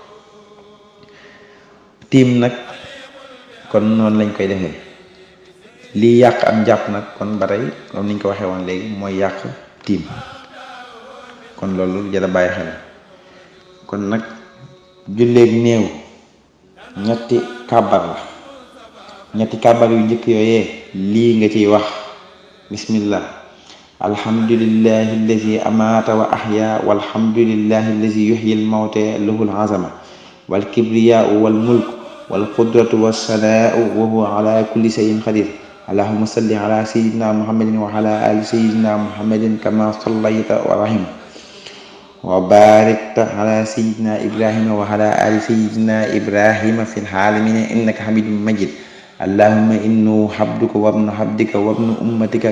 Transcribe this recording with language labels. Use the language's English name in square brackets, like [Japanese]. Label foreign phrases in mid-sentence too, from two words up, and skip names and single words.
[Wolof] tiim nag kon noonu lañ koy defee lii yàq am njàpp nag kon ba tey comme niñ ko waxee woon léegi mooy yàq tiim kon loolu jara bàyyi xel kon nag julleeg néew ñetti kàbbar la ñetti kàbbar yu njëkk yooyee lii nga ciy wax [Arabic] بسم الله الحمد لله الذي أمات وأحيا والحمد لله الذي يحيي الموتى له العظمة والكبرياء والملك والقدرة والسناء وهو على كل شيء قدير اللهم صل على سيدنا محمد وعلى آل سيدنا محمد كما صليت ورحم وباركت على سيدنا إبراهيم وعلى آل سيدنا إبراهيم في العالمين إنك حميد مجيد اللهم إنه عبدك وابن عبدك وابن أمتك